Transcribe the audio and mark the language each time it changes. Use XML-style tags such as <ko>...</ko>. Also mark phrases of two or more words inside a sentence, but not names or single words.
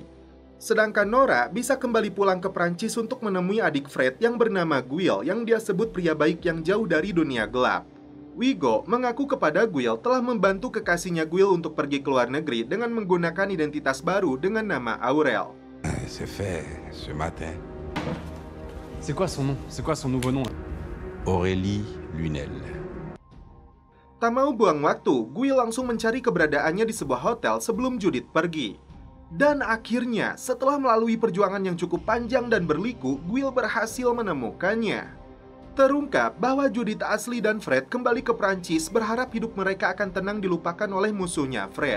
<id>Sedangkan Nora bisa kembali pulang ke Prancis untuk menemui adik Fred yang bernama Guil yang dia sebut pria baik yang jauh dari dunia gelap. Wigo mengaku kepada Guil telah membantu kekasihnya Guil untuk pergi ke luar negeri dengan menggunakan identitas baru dengan nama Aurel.</id> <fr>C'est fait ce matin. C'est quoi son nom? C'est quoi son nouveau nom? Aurélie Lunel.</fr> <id>Tak mau buang waktu, Guil langsung mencari keberadaannya di sebuah hotel sebelum Judith pergi. Dan akhirnya, setelah melalui perjuangan yang cukup panjang dan berliku, Guil berhasil menemukannya. Terungkap bahwa Judith asli dan Fred kembali ke Prancis berharap hidup mereka akan tenang dilupakan oleh musuhnya Fred.</id>